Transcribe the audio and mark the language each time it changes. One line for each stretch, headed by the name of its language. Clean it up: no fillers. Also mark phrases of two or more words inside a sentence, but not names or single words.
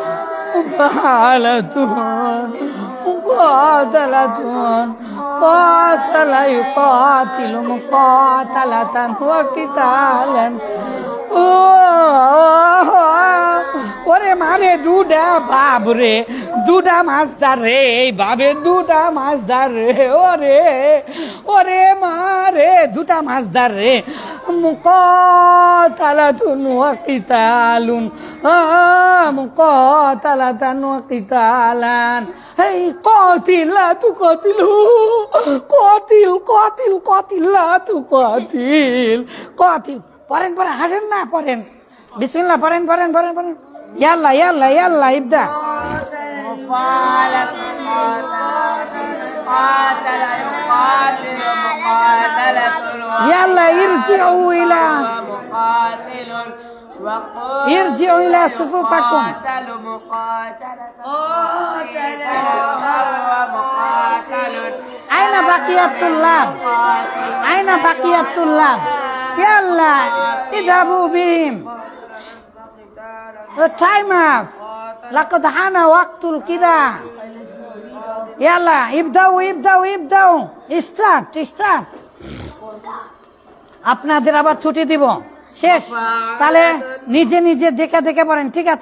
Arabic: مقاتلةٌ قاتل يقاتل مقاتلةً وقتالاً.
Bangla: ওরে মানে দুটা বাপ রে, দুটা মাছদার রে, এই বাবে দুটা মাছদার রে, ওরে ওরে মা রে, দুটা মাছদার রে।
Arabic: مقاتلةٌ وقتالٌ مقاتلةً وقتالاً. এই قاتل لا تقاتل، قاتل قاتل قاتل لا تقاتل، قاتل.
Bangla: পড়েন পড়েন, হাসেন না, পড়েন বিসমিল্লাহ, পড়েন পড়েন পড়েন পড়েন।
Arabic: يلا يلا يلا ابدأ. يلا ارجعوا إلى ارجعوا إلى صفوفكم. أين بقية الله، أين بقية الله. يلا اذهبوا بهم.
English: time up,
Arabic: لقد حان وقت القراءة. يلا ابدؤوا ابدؤوا ابدؤوا,
English: start start.
Bangla: আপনাদের আবার ছুটি দিব, শেষ। তাহলে নিজে নিজে দেখে দেখে পড়েন, ঠিক আছে?